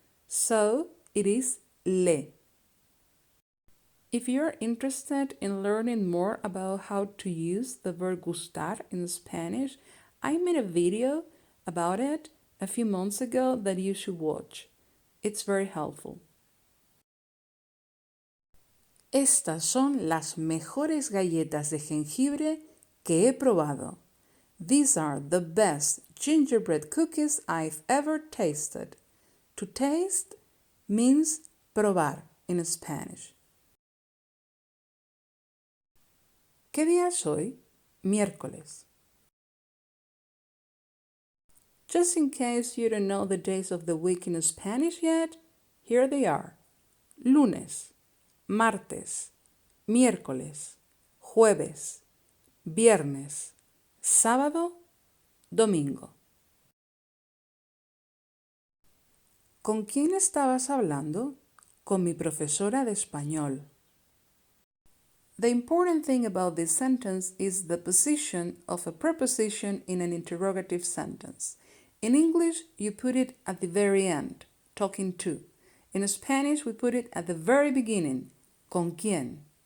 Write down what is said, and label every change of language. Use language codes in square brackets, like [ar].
[en] So it is le. If you're interested in learning more about how to use the verb gustar in Spanish, I made a video about it a few months ago that you should watch. It's very helpful. [es] Estas son las mejores galletas de jengibre que he probado. [en] These are the best gingerbread cookies I've ever tasted. To taste means probar in Spanish. [es] ¿Qué día es hoy? Miércoles. [en] Just in case you don't know the days of the week in Spanish yet, here they are. [es] Lunes, martes, miércoles, jueves, viernes, sábado, domingo. ¿Con quién estabas hablando? Con mi profesora de español. [en] The important thing about this sentence is the position of a preposition in an interrogative sentence. In English, you put it at the very end, talking to. In Spanish, we put it at the very beginning, [es] ¿con quién?